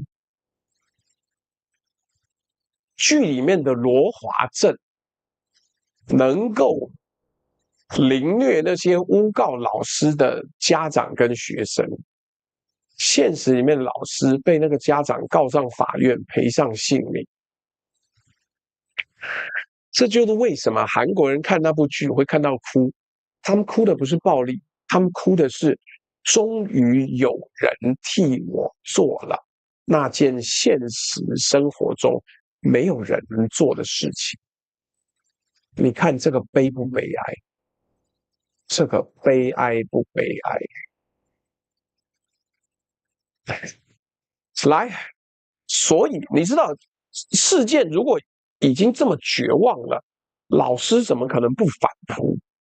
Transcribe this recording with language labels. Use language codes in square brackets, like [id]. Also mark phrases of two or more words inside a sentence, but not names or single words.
[zh] 劇裡面的羅華正能夠凌虐那些誣告老師的家長跟學生。現實裡面，老師被那個家長告上法院，賠上性命。這就是為什麼韓國人看那部劇會看到哭，他們哭的不是暴力，他們哭的是終於有人替我做了那件現實生活中沒有人能做的事情。你看這個悲不悲哀？這個悲哀不悲哀？來，所以你知道，事件如果已經這麼絕望了，老師怎麼可能不反撲？